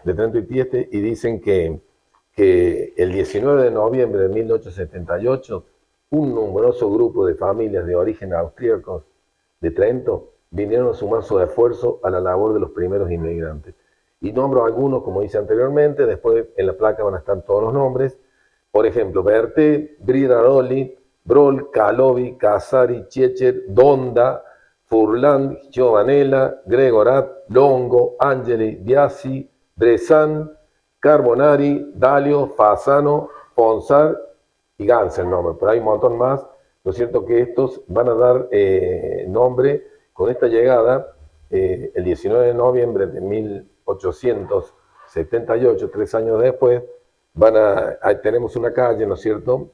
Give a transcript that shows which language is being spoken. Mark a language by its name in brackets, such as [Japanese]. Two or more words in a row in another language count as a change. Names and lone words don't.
[Spanish] De Trento y Trieste, y dicen que el 19 de noviembre de 1878, un numeroso grupo de familias de origen austríaco de Trento vinieron a sumar su esfuerzo a la labor de los primeros inmigrantes. Y nombro algunos, como hice anteriormente, después en la placa van a estar todos los nombres. Por ejemplo, Berté, Bridaroli, Brol, Calovi, Casari, Checher, Donda, Furlan, Giovanella, Gregorat, Longo, Angeli, Biasi, Bresan, Carbonari, Dalio, Fasano, Ponsar y Gans el nombre, pero hay un montón más, ¿no es cierto? Que estos van a dar nombre con esta llegada el 19 de noviembre de 1878, 3 años después, tenemos una calle, ¿no es cierto?